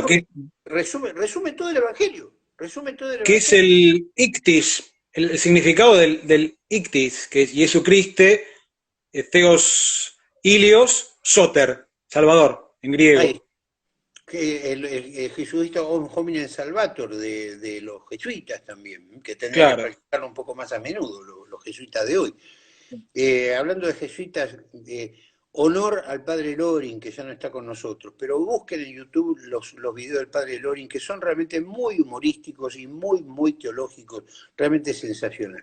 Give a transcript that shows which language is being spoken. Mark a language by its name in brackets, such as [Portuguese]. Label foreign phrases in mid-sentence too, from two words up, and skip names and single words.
[Spanish] Porque resume todo el Evangelio. Resume todo el que es Evangelio. el ictis, el significado del ictis, que es Jesucriste, [Greek] Θεός Υιός, Σωτήρ, [Spanish] Salvador, en Ahí, griego. que el jesuita [Latin] hominem salvator [Spanish] de los jesuitas también, que tendría que Claro. practicarlo un poco más a menudo, los jesuitas de hoy. Hablando de jesuitas, honor al padre Loring, que ya no está con nosotros, pero busquen en YouTube los videos del padre Loring, que son realmente muy humorísticos y muy, muy teológicos, realmente sensacional.